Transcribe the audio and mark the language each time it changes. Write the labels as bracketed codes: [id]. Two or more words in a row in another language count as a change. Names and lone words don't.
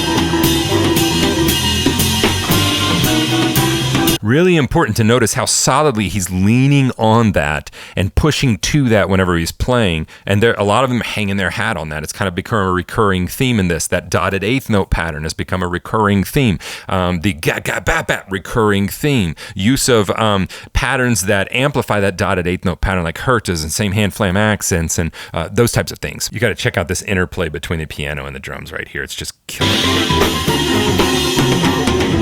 [en] Really important to notice how solidly he's leaning on that and pushing to that whenever he's playing. And a lot of them hanging their hat on that. It's kind of become a recurring theme in this. That dotted eighth note pattern has become a recurring theme. The ga-ga-ba-ba recurring theme. Use of patterns that amplify that dotted eighth note pattern, like Hertz's and same hand flam accents and those types of things. You got to check out this interplay between the piano and the drums right here. It's just killing it.